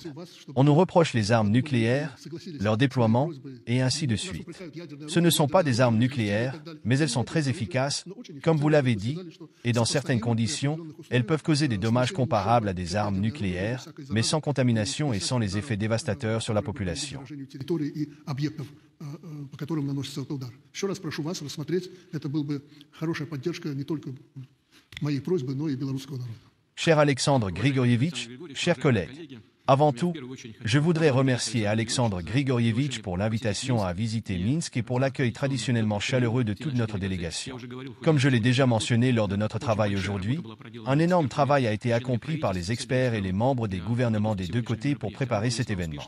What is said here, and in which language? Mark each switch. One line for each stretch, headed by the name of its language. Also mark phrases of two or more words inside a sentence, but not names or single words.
French: On nous reproche les armes nucléaires, leur déploiement, et ainsi de suite. Ce ne sont pas des armes nucléaires, mais elles sont très efficaces, comme vous l'avez dit, et dans certaines conditions, elles peuvent causer des dommages comparables à des armes nucléaires, mais sans contamination et sans les effets dévastateurs sur la population.
Russian: По которым наносится этот удар. Еще раз прошу вас рассмотреть, это была бы хорошая поддержка не только моей просьбы, но и белорусского народа.
French: Cher Alexandre Grigorievitch, chers collègues, avant tout, je voudrais remercier Alexandre Grigorievitch pour l'invitation à visiter Minsk et pour l'accueil traditionnellement chaleureux de toute notre délégation. Comme je l'ai déjà mentionné lors de notre travail aujourd'hui, un énorme travail a été accompli par les experts et les membres des gouvernements des deux côtés pour préparer cet événement.